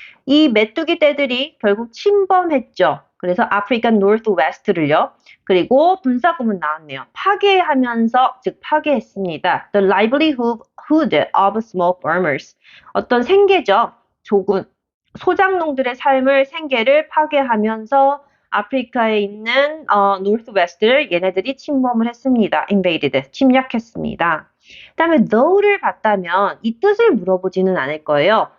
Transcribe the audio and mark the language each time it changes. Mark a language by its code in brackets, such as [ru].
[ko] 이 메뚜기 떼들이 결국 침범했죠. 그래서 아프리칸 노스웨스트를요. 그리고 분사구문 나왔네요. 파괴하면서 즉 파괴했습니다. [en] The livelihood of small farmers. [ko] 어떤 생계죠. 조군 소작농들의 삶을 생계를 파괴하면서 아프리카에 있는 노스웨스트를 얘네들이 침범을 했습니다. [en] invaded, [ko] 침략했습니다. 그 다음에 though를 봤다면 이 뜻을 물어보지는 않을 거예요.